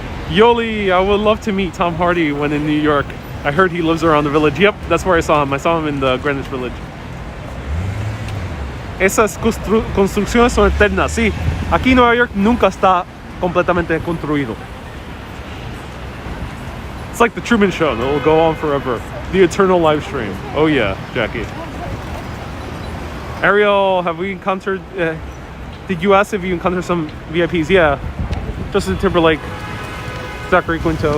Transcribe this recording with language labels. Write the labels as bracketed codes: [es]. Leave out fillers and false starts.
[en] Yoli, I would love to meet Tom Hardy when in New York. I heard he lives around the village. Yep, that's where I saw him. I saw him in the Greenwich Village. [es] Esas construcciones son eternas. Sí, aquí Nueva York nunca está completamente construido. [en] It's like the Truman Show. It will go on forever. The eternal live stream. Oh yeah, Jackie. Ariel, have we encountered... did you ask if you encountered some VIPs? Yeah. Justin Timberlake. Zachary Quinto.